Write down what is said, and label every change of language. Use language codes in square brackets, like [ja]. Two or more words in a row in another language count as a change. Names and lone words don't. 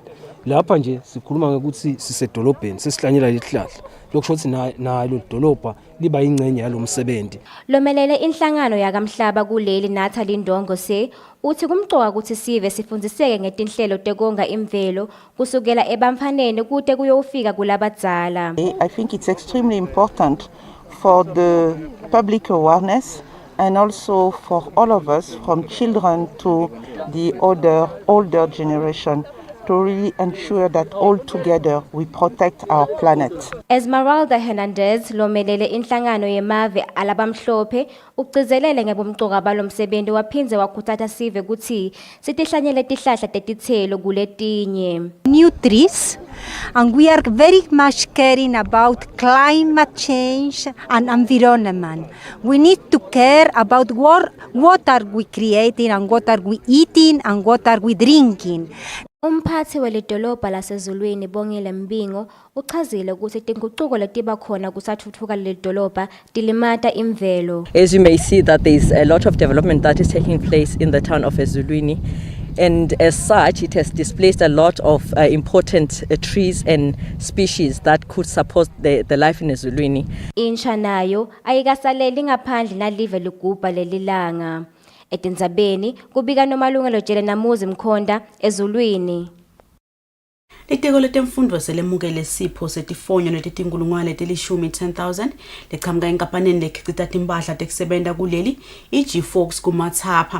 [ss] Lapha nje sikhuluma ngokuthi sisedolobheni sesihlanyela lihlahla lokusho ukuthi nalo dolobha liba ingcenye yalomsebenzi. Lomelele inhlangano yakamhlaba kuleli natha lindongo uthi kumcoka ukuthi sive sifundziseke ngetinhlelo tekonga imvelo kusukela ebamfaneni kude kuyofika kulabadzala. [en] I think it's extremely important for the public awareness and also for all of us from children to the older generation to really ensure that all together we protect our planet. [ss] Esmeralda Hernandez lomelele inhlangano yemave alabamhlophe ugcizelele ngebumcoka balomsebenzi waphindze wakhuthatha sive ukuthi sitihlanyele tihlahla tetithelo kuletinye. [en] New trees, and we are very much caring about climate change and environment. We need to care about what are we creating and what are we eating and what are we drinking. [ss] Umphathi welidolobha lasezulwini Bongile Mbingo uchazile ukuthi tinguquko letiba khona kusathuthuka lelidolobha dilimata imvelo. [en] As you may see that there is a lot of development that is taking place in the town of Ezulwini, and as such it has displaced a lot of important trees and species that could support the life in Ezulwini. [ss] Insha nayo ayikasaleli ngaphandle nalive ligubha lelilanga. Etindzabeni kubika nomalungelo Jele Namuzi Mkhonda Ezulwini. Litiko letemfundo selemukele sipho setifonyo netitinkulungwane letilishumi 10,000 leqhamuka enkampanini lekhicita timpahla tekusebenta kuleli iG-Fox kumathapha.